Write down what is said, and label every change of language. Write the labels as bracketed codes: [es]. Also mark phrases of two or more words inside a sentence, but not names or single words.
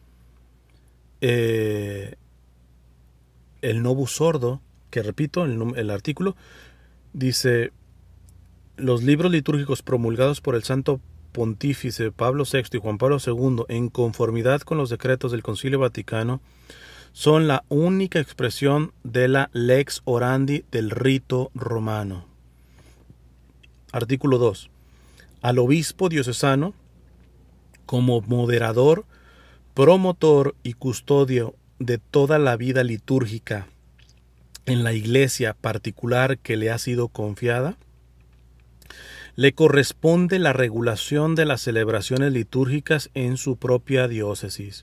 [es] el Novus Ordo, que repito, el artículo dice, los libros litúrgicos promulgados por el Santo Pontífice Pablo VI y Juan Pablo II, en conformidad con los decretos del Concilio Vaticano, son la única expresión de la [la] lex orandi [es] del rito romano. Artículo 2. Al obispo diocesano, como moderador, promotor y custodio de toda la vida litúrgica en la iglesia particular que le ha sido confiada, le corresponde la regulación de las celebraciones litúrgicas en su propia diócesis.